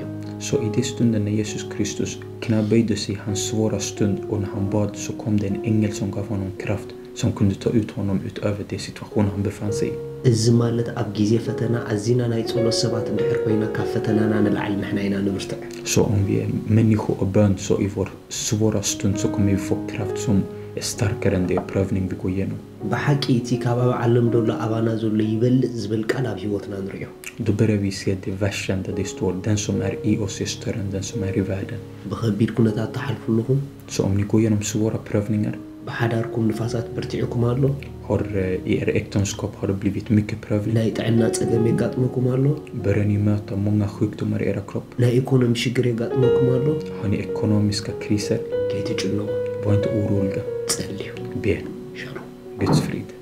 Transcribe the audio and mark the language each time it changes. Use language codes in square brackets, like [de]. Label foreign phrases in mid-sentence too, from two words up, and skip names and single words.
[sv] Så i det stunden när Jesus Kristus knäböjde sig i hans svåra stund och när han bad, så kom det en ängel som gav honom kraft som kunde ta ut honom utöver den situation han befann sig i. [ti] እዚ ማለት ኣብ ግዜ ፈተና ኣዚና ናይ ጸሎት ሰባት እንድሕር ኮይና ካብ ፈተናና ንላዕሊ ንሕና ኢና ንብርትዕ [sv] Så om vi är människor och bön, så i vår svåra stund så kommer vi få kraft som är starkare än den prövning vi går igenom. [ti] ብሓቂ እቲ ከባቢ ዓለም ደሎ ኣባና ዘሎ ይበልጥ ዝብል ቃል ኣብ ህይወትና ንሪኦ [sv] Då börjar vi se det versen där det står, den som är i oss är större än den som är i världen. [ti] ብኸቢድ ኩነታት ተሓልፉለኹም [sv] Så om ni går igenom svåra prövningar, [ti] ብሓዳርኩም ንፋሳት ብርቲዕኩም ኣሎ [sv] i er äktenskap har det blivit mycket prövning. [ti] ናይ ጥዕና ጸገም የጋጥመኩም ኣሎ [sv] Börjar ni möta många sjukdomar i era kropp? [ti] ናይ ኢኮኖሚ ሽግር የጋጥመኩም ኣሎ [sv] Har ni ekonomiska kriser? [ti] ከይትጭነቁ [sv] Var inte oroliga. [ti] ጸልዩ [sv] Be. [ti] ሻሎም [sv] Guds frid.